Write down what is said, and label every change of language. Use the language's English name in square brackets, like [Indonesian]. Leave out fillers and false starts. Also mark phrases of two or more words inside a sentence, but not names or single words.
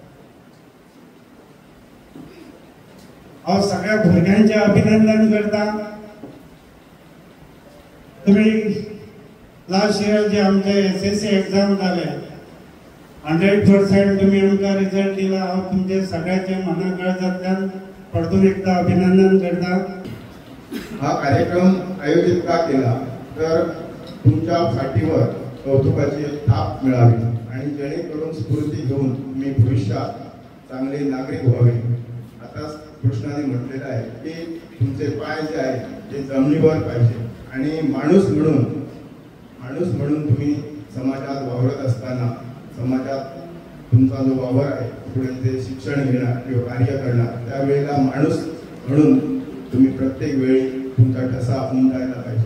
[Konkani] हांव सगळ्या भुरग्यांचे अभिनंदन करता। तुम्ही [English] last year [Konkani] जे आमचे [English] SSC exam [Konkani] जाले 100% तुम्ही आमकां रिजल्ट दिला। हांव तुमचे सगळ्याचे मनाकळजांतल्यान परतून एकदा अभिनंदन करता। [Marathi] हा कार्यक्रम आयोजित का केला तर तुमच्या फाटीवर कौतुकाची थाप मिळावी आणि जेणेकरून स्फूर्ती घेऊन तुम्ही भविष्यात चांगले नागरिक व्हावे। आता कृष्णाने म्हटलेलं आहे की तुमचे पाय जे आहे ते जमिनीवर पाहिजे आणि माणूस म्हणून तुम्ही समाजात वावरत असताना समाजात तुमचा जो वावर आहे पुढे ते शिक्षण घेणार किंवा कार्य करणार त्यावेळेला माणूस म्हणून तुम्ही प्रत्येक वेळी तुमचा ठसा उमटायला पाहिजे।